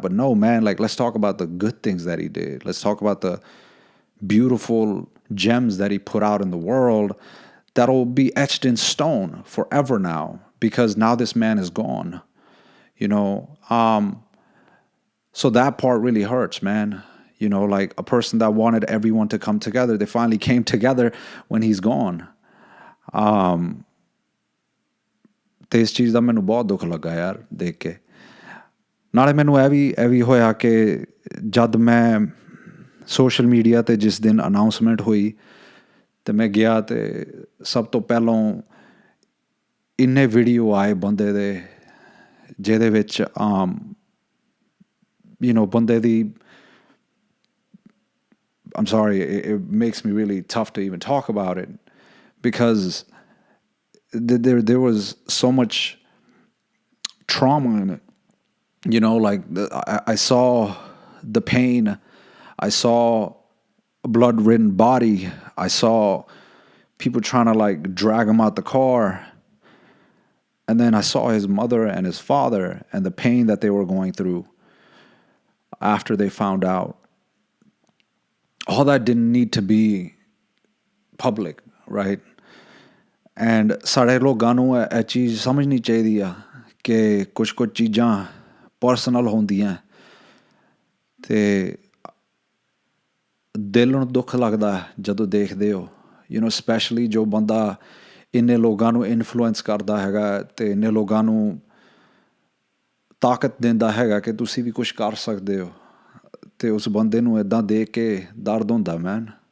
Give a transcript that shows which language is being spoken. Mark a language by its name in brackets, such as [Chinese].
[English] But no, man, like let's talk about the good things that he did. Let's talk about the beautiful gems that he put out in the world that'll be etched in stone forever now, because now this man is gone. you know so that part really hurts, man. Like a person that wanted everyone to come together, they finally came together when he's gone. [Punjabi] ਤੇ ਇਸ ਚੀਜ਼ ਦਾ ਮੈਨੂੰ ਬਹੁਤ ਦੁੱਖ ਲੱਗਾ ਯਾਰ ਦੇਖ ਕੇ। ਨਾਲੇ ਮੈਨੂੰ ਇਹ ਵੀ ਹੋਇਆ ਕਿ ਜਦ ਮੈਂ ਸੋਸ਼ਲ ਮੀਡੀਆ ਤੇ ਜਿਸ ਦਿਨ ਅਨਾਉਂਸਮੈਂਟ ਹੋਈ ਤੇ ਮੈਂ ਗਿਆ ਤੇ ਸਭ ਤੋਂ ਪਹਿਲਾਂ ਇੰਨੇ ਵੀਡੀਓ ਆਏ ਬੰਦੇ ਦੇ ਜਿਹਦੇ ਵਿੱਚ ਬੰਦੇ ਦੀ [English] I'm sorry, it makes me really tough to even talk about it, because there was so much trauma in it. Like I saw the pain, I saw a blood-ridden body, I saw people trying to like drag him out the car, and then I saw his mother and his father and the pain that they were going through after they found out. All that didn't need to be public, right? [Punjabi] And ਸਾਡੇ ਲੋਕਾਂ ਨੂੰ ਇਹ ਚੀਜ਼ ਸਮਝਣੀ ਚਾਹੀਦੀ ਆ ਕਿ ਕੁਝ ਚੀਜ਼ਾਂ ਪਰਸਨਲ ਹੁੰਦੀਆਂ ਤੇ ਦਿਲ ਨੂੰ ਦੁੱਖ ਲੱਗਦਾ ਜਦੋਂ ਦੇਖਦੇ ਹੋ, ਸਪੈਸ਼ਲੀ ਜੋ ਬੰਦਾ ਇੰਨੇ ਲੋਕਾਂ ਨੂੰ ਇਨਫਲੂਐਂਸ ਕਰਦਾ ਹੈਗਾ ਤੇ ਇੰਨੇ ਲੋਕਾਂ ਨੂੰ ਤਾਕਤ ਦਿੰਦਾ ਹੈਗਾ ਕਿ ਤੁਸੀਂ ਵੀ ਕੁਝ ਕਰ ਸਕਦੇ ਹੋ, ਤੇ ਉਸ ਬੰਦੇ ਨੂੰ ਇੱਦਾਂ ਦੇਖ ਕੇ ਦਰਦ ਹੁੰਦਾ ਮੈਨ।